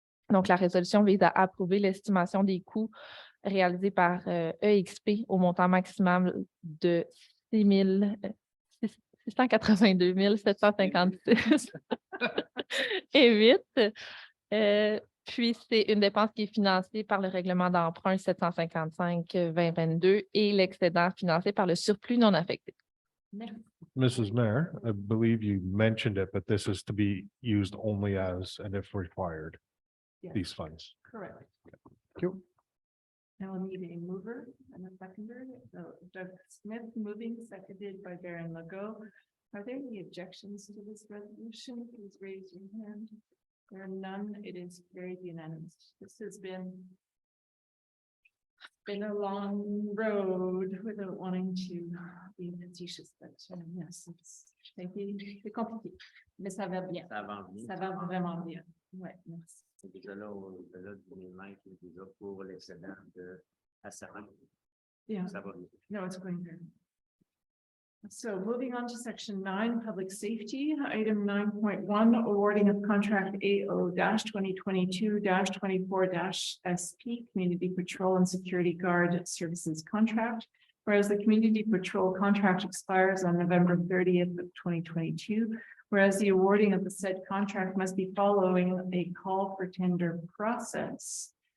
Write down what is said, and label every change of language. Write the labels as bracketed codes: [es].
[fr] Donc, la résolution vise à approuver l'estimation des coûts réalisés par EXP au montant maximal de 682 756 et 8. Puis, c'est une dépense qui est financée par le règlement d'emprunt 755-2022 et l'excédent financé par le surplus non affecté. Merci. [en] Mrs. Mayor, I believe you mentioned it, but this is to be used only as and if required, Yes. these funds. Correct. Thank you. Now we'll need a mover and a seconder. So Doug Smith moving, seconded by Baron Legault. Are there any objections to this resolution? Please raise your hand. There are none. It is very unanimous. This has been a long road without wanting to be facetious, but yes, [fr] c'est compliqué, mais ça va bien. Ça avance bien. Ça va vraiment bien. Ouais, merci. C'est déjà là, au-delà de 2020, qui est déjà pour l'excédent à 40. [en] Yeah. [fr] Ça va bien. [en] No, it's going good. So moving on to section 9, public safety, item 9.1, awarding of contract AO-2022-24-SP, Community Patrol and Security Guard Services Contract. Whereas the Community Patrol contract expires on November 30th of 2022, whereas the awarding of the said contract must be following a call for tender process.